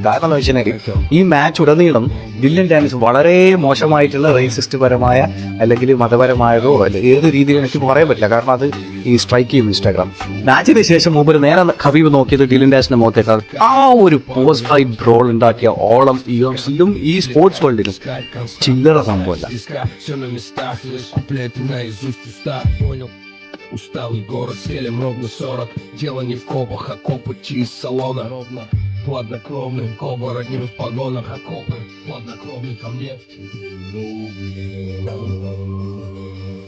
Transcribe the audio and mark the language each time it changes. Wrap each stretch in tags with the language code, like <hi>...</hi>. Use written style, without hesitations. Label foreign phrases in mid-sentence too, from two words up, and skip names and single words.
<ml>കാരണം എന്ന് വെച്ചിട്ടുണ്ടെങ്കിൽ ഈ മാച്ച് ഉടനീളം ഡില്ലൻ ഡാനിസ് വളരെ മോശമായിട്ടുള്ള റേസിസ്റ്റ് പരമായ അല്ലെങ്കിൽ മതപരമായതോ അല്ലെങ്കിൽ ഏത് രീതിയിൽ എനിക്ക് പറയാൻ പറ്റില്ല, കാരണം അത് ഈ സ്ട്രൈക്ക് ചെയ്യും ഇൻസ്റ്റാഗ്രാം. മാച്ചിന് ശേഷം മൂപ്പര് നേരെ ഹബീബ് നോക്കിയത് ഡില്ലൻ ഡാനിസിന്റെ മുഖത്തേക്കാൾ ആ ഒരു</ml> <en>post fight brawl</en> <ml>ഉണ്ടാക്കിയ ഓളം UFC-ലും ഈ</ml> <en>sports worldilum</en> <ml>ചില്ലറ സംഭവമല്ല.</ml> <ru>Усталый город, стелем ровно 40. Дело не в копах, а копоти из салона. Ровно, хладнокровным, оборотнем в погонах. Окопы, хладнокровный ко мне.</ru>